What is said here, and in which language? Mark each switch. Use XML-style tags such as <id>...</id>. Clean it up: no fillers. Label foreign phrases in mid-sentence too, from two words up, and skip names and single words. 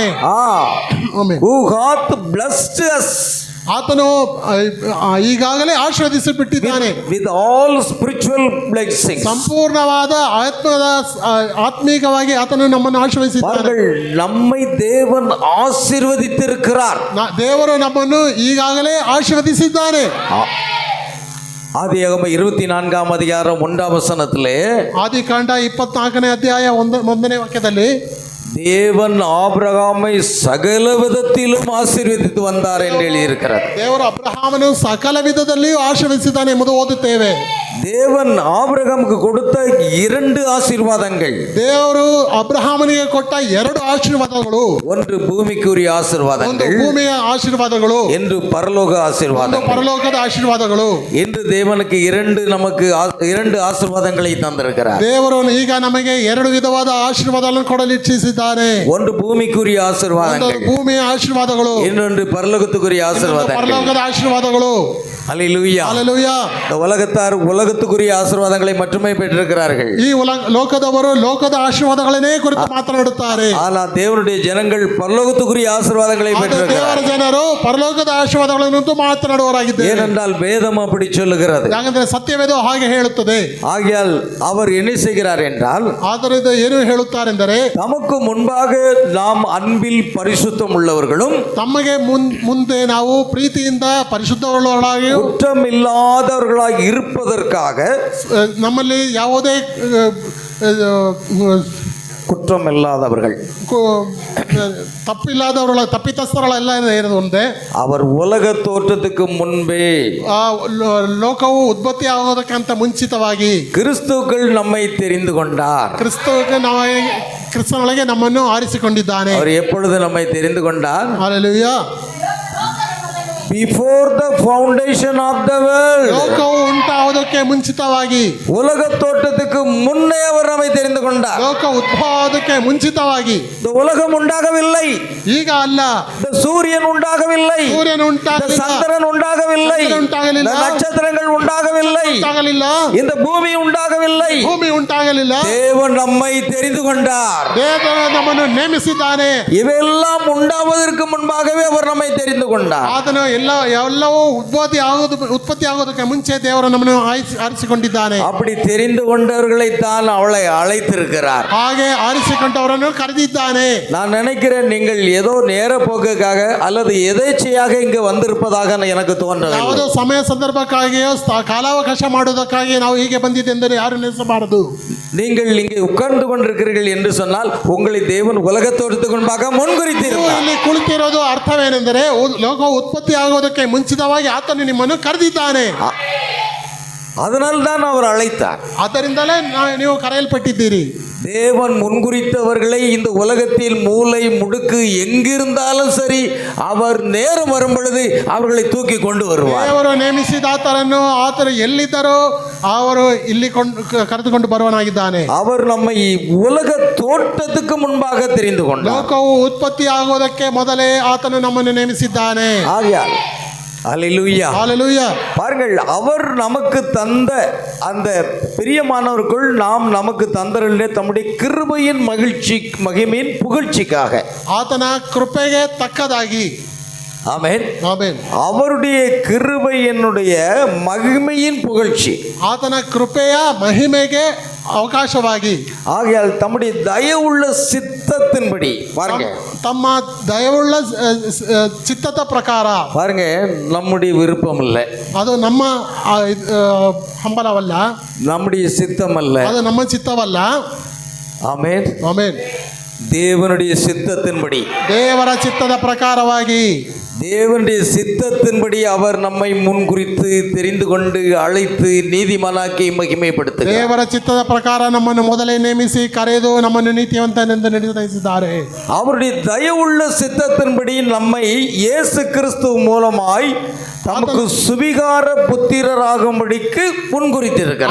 <en>Who hath blessed us,</en> <kn>ಆತನು ಈಗಾಗಲೇ ಆಶೀರ್ವದಿಸಿಬಿಟ್ಟಿದ್ದಾನೆ.</kn> <en>with all spiritual blessings.</en> <kn>ಸಂಪೂರ್ಣವಾದ ಆತ್ಮೀಕವಾಗಿ ಆತನು ನಮ್ಮನ್ನು ಆಶೀರ್ವದಿಸಿದ್ದಾನೆ.</kn> <ta>நம்மை தேவன் ஆசீர்வதித்திருக்கிறார்.</ta> <kn>ದೇವರು ನಮ್ಮನ್ನು ಈಗಾಗಲೇ ಆಶೀರ್ವದಿಸಿದ್ದಾನೆ.</kn> <ta>ஆதியாகமம் 24ஆம் அதிகாரம் 1ஆம் வசனத்திலே,</ta> <kn>ಆದಿಕಾಂಡ 24ನೇ ಅಧ್ಯಾಯ 1ನೇ ವಾಕ್ಯದಲ್ಲಿ,</kn> <ta>தேவன் ஆபிரகாமை சகல விதத்திலும் ஆசீர்வதித்து வந்தார் என்று எழுதியிருக்கிறார்.</ta> <kn>ದೇವರು ಅಬ್ರಹಾಮನು ಸಕಲ ವಿಧದಲ್ಲಿಯೂ ಆಶೀರ್ವದಿಸಿದ್ದಾನೆ ಎಂಬುದು ಓದುತ್ತೇವೆ.</kn> <ta>தேவன் ஆபிரகாமுக்கு கொடுத்த 2 ஆசீர்வாதங்கள்.</ta> <kn>ದೇವರು ಅಬ್ರಹಾಮನಿಗೆ ಕೊಟ್ಟ 2 ಆಶೀರ್ವಾದಗಳು.</kn> <ta>ஒன்று பூமிக்குரிய ஆசீர்வாதங்கள்,</ta> <kn>ಭೂಮಿಯ ಆಶೀರ್ವಾದಗಳು,</kn> <ta>என்று பரலோக ஆசீர்வாதங்கள்.</ta> <kn>ಪರಲೋಕದ ಆಶೀರ್ವಾದಗಳು.</kn> <ta>என்று தேவனுக்கு 2 ஆசீர்வாதங்களை தந்திருக்கிறார்.</ta> <kn>ದೇವರು ಈಗ ನಮಗೆ 2 ವಿಧವಾದ ಆಶೀರ್ವಾದಗಳನ್ನು ಕೊಡಲು ಇಚ್ಛಿಸಿದ್ದಾನೆ.</kn> <ta>ஒன்று பூமிக்குரிய ஆசீர்வாதங்கள்,</ta> <kn>ಭೂಮಿಯ ಆಶೀರ್ವಾದಗಳು,</kn> <ta>இன்னொன்று பரலோகத்துக்குரிய ஆசீர்வாதங்கள்.</ta> <kn>ಪರಲೋಕದ ಆಶೀರ್ವಾದಗಳು.</kn> <ta>ஹல்லேலூயா. ஹல்லேலூயா. இந்த உலகத்துக்குரிய ஆசீர்வாதங்களை மட்டுமே பெற்றிருக்கிறார்கள்.</ta> <kn>ಈ ಲೋಕದವರು ಲೋಕದ ಆಶೀರ್ವಾದಗಳನ್ನೇ ಕುರಿತು ಮಾತನಾಡುತ್ತಾರೆ.</kn> <ta>ஆனால் தேவனுடைய ஜனங்கள் பரலோகத்துக்குரிய ஆசீர்வாதங்களை பெற்றிருக்கிறார்கள்.</ta> <kn>ದೇವರ ಜನರು ಪರಲೋಕದ ಆಶೀರ್ವಾದಗಳನ್ನು ಮಾತನಾಡುವವರಾಗಿದ್ದಾರೆ.</kn> <ta>ஏனென்றால் வேதம் அப்படி சொல்லுகிறது.</ta> <kn>ಯಾಕಂದ್ರೆ ಸತ್ಯವೇದ ಹಾಗೆ ಹೇಳುತ್ತದೆ.</kn> <ta>ஆகையால் அவர் என்ன செய்கிறார் என்றால்,</ta> <kn>ಆದ್ದರಿಂದ ಏನು ಹೇಳುತ್ತಾರೆಂದರೆ,</kn> <ta>நமக்கு முன்பாக நாம் அன்பில் பரிசுத்தம் உள்ளவர்களும்,</ta> <kn>ತಮಗೆ ಮುಂದೆ ನಾವು ಪ್ರೀತಿಯಿಂದ ಪರಿಶುದ್ಧವುಳ್ಳವರಾಗಿ,</kn> <ta>குற்றமில்லாதவர்களாக இருப்பதற்காக,</ta> <kn>ನಮ್ಮಲ್ಲಿ ಯಾವುದೇ</kn> <ta>குற்றமில்லாதவர்கள்,</ta> <kn>ತಪ್ಪಿತಸ್ಥರಲ್ಲ ಇರುವುದೇ,</kn> <ta>அவர் உலக ತೋற்றத்துக்கு முன்பே,</ta> <kn>ಲೋಕವು ಉತ್ಪತ್ತಿ ಆಗೋದಕ್ಕಿಂತ ಮುಂಚಿತವಾಗಿ</kn> <ta>கிறிஸ்துவுக்குள் நம்மை தெரிந்து கொண்டார்.</ta> <kn>ಕ್ರಿಸ್ತನೊಳಗೆ ನಮ್ಮನ್ನು ಆರಿಸಿಕೊಂಡಿದ್ದಾನೆ.</kn> <ta>அவர் எப்பொழுது நம்மை தெரிந்து கொண்டார்?</ta> <kn>ಹಲ್ಲೇಲೂಯಾ.</kn> <en>Before the foundation of the world,</en> <kn>ಲೋಕವು ಉಂಟಾವುದಕ್ಕೆ ಮುಂಚಿತವಾಗಿ,</kn> <ta>உலக தோற்றத்துக்கு முன்னே அவர் நம்மை தெரிந்து கொண்டார்.</ta> <kn>ಲೋಕ ಉದ್ಭವಕ್ಕೆ ಮುಂಚಿತವಾಗಿ.</kn> <ta>இந்த உலகம் உண்டாகவில்லை,</ta> <kn>ಈಗ ಅಲ್ಲ.</kn> <ta>இந்த சூரியன் உண்டாகவில்லை,</ta> <kn>ಸೂರ್ಯನು ಉಂಟಾಗಲಿಲ್ಲ,</kn> <ta>சந்திரன் உண்டாகவில்லை,</ta> <kn>ಉಂಟಾಗಲಿಲ್ಲ,</kn> <ta>நட்சத்திரங்கள் உண்டாகவில்லை, இந்த பூமி உண்டாகவில்லை.</ta> <kn>ಭೂಮಿ ಉಂಟಾಗಲಿಲ್ಲ.</kn> <ta>தேவன் நம்மை தெரிந்து கொண்டார்.</ta> <kn>ದೇವರು ನಮ್ಮನ್ನು ನೇಮಿಸಿದ್ದಾನೆ.</kn> <ta>இவையெல்லாம் உண்டாவதற்கு முன்பாகவே அவர் நம்மை தெரிந்து கொண்டார்.</ta> <kn>ಆತನು ಎಲ್ಲವೂ ಉತ್ಪತ್ತಿ ಆಗೋದಕ್ಕೆ ಮುಂಚೆ ದೇವರು ನಮ್ಮನ್ನು ಆರಿಸಿಕೊಂಡಿದ್ದಾನೆ.</kn> <ta>அப்படி தெரிந்து கொண்டவர்களை தான் அவளை அழைத்திருக்கிறார்.</ta> <kn>ಹಾಗೆ ಆರಿಸಿಕೊಂಡವರನ್ನು ಕರೆದಿದ್ದಾನೆ.</kn> <ta>நான் நினைக்கிறேன் நீங்கள் ஏதோ நேர போக்குக்காக அல்லது எதேச்சையாக இங்கு வந்திருப்பதாக எனக்கு தோன்றவில்லை.</ta> <kn>ಯಾವುದೋ ಸಮಯ ಸಂದರ್ಭಕ್ಕಾಗಿಯೋ ಕಾಲಾವಕಾಶ ಮಾಡುವುದಕ್ಕಾಗಿ ನಾವು ಹೀಗೆ ಬಂದಿದ್ದೆಂದರೆ ಯಾರು ನೆನೆಸಬಾರದು.</kn> <ta>நீங்கள் இங்கே உட்கார்ந்து கொண்டிருக்கிறீர்கள் என்று சொன்னால் உங்களை தேவன் உலகத்தோடு முன்பாக முன்குறித்திருந்தார்.</ta> <kn>ಇಲ್ಲಿ ಕುಳಿತಿರೋದು ಅರ್ಥವೇನೆಂದರೆ ಲೋಕ ಉತ್ಪತ್ತಿ ಆಗೋದಕ್ಕೆ ಮುಂಚಿತವಾಗಿ ಆತನು ನಿಮ್ಮನ್ನು ಕರೆದಿದ್ದಾನೆ.</kn> <ta>அதனால் தான் அவர் அழைத்தார்.</ta> <kn>ಆದ್ದರಿಂದಲೇ ನೀವು ಕರೆಯಲ್ಪಟ್ಟಿದ್ದೀರಿ.</kn> <ta>தேவன் முன்குறித்தவர்களை இந்த உலகத்தில் மூலை முடுக்கு எங்கிருந்தாலும் சரி அவர் நேரம் வரும் பொழுது அவர்களை தூக்கி கொண்டு வருவார்.</ta> <kn>ದೇವರು ನೇಮಿಸಿದ ಆತನನ್ನು ಆತನು ಎಲ್ಲಿದ್ದರೋ ಅವರು ಇಲ್ಲಿ ಕರೆದುಕೊಂಡು ಬರುವನಾಗಿದ್ದಾನೆ.</kn> <ta>அவர் நம்மை உலக தோற்றத்துக்கு முன்பாக தெரிந்து கொண்டார்.</ta> <kn>ಲೋಕವು ಉತ್ಪತ್ತಿ ಆಗೋದಕ್ಕೆ ಮೊದಲೇ ಆತನು ನಮ್ಮನ್ನು ನೇಮಿಸಿದ್ದಾನೆ.</kn> <ta>ஆகையால் அல்லேலூயா. ஹalleluya. பாருங்கள், அவர் நமக்கு தந்த அந்த பிரியமானவர்கள் நாம் நமக்கு தந்தரலே தம்முடைய கிருபையின் மகிழ்ச்சி மகிமையின் புகழ்ச்சிக்காக</ta> <kn>ಆತನ ಕೃಪೆಗೆ ತಕ್ಕದಾಗಿ</kn> <ta>ஆமென்</ta> <kn>ಆಮೆನ್</kn> <ta>அவருடைய கிருபையினுடைய மகிமையின் புகழ்ச்சி</ta> <kn>ಆತನ ಕೃಪೆಯ ಮಹಿಮೆಗೆ ಅವಕಾಶವಾಗಿ</kn> <ta>ஆகையால் தம்முடைய தயவுள்ள சித்தத்தின்படி பாருங்க</ta> <kn>ತಮ್ಮ ದಯವುಳ್ಳ ಚಿತ್ತದ ಪ್ರಕಾರ</kn> <ta>பாருங்க நம்முடைய விருப்பம் இல்லை,</ta> <kn>ಅದು ನಮ್ಮ ಹಂಬಲವಲ್ಲ,</kn> <ta>நம்முடைய சித்தம் அல்ல.</ta> <kn>ಅದು ನಮ್ಮ ಚಿತ್ತವಲ್ಲ.</kn> <ta>ஆமென்</ta> <kn>ಆಮೆನ್</kn> <ta>தேவனுடைய சித்தத்தின்படி</ta> <kn>ದೇವರ ಚಿತ್ತದ ಪ್ರಕಾರವಾಗಿ</kn> <ta>தேவனுடைய சித்தத்தின்படி அவர் நம்மை முன்குறித்து தெரிந்து கொண்டு அழைத்து நீதிமானாக்கி மகிமைப்படுத்துகிறார்.</ta> <kn>ದೇವರ ಚಿತ್ತದ ಪ್ರಕಾರ ನಮ್ಮನ್ನು ಮೊದಲೇ ನೇಮಿಸಿ ಕರೆದು ನಮ್ಮನ್ನು ನೀತಿವಂತನೆಂದು ನಿರ್ಣಯಿಸಿದ್ದಾರೆ.</kn> <ta>அவருடைய தயவுள்ள சித்தத்தின்படி நம்மை இயேசு கிறிஸ்து மூலமாய் தமக்கு சுவிகார புத்திரராகும்படிக்கு முன்குறித்திருக்கிறார்.</ta>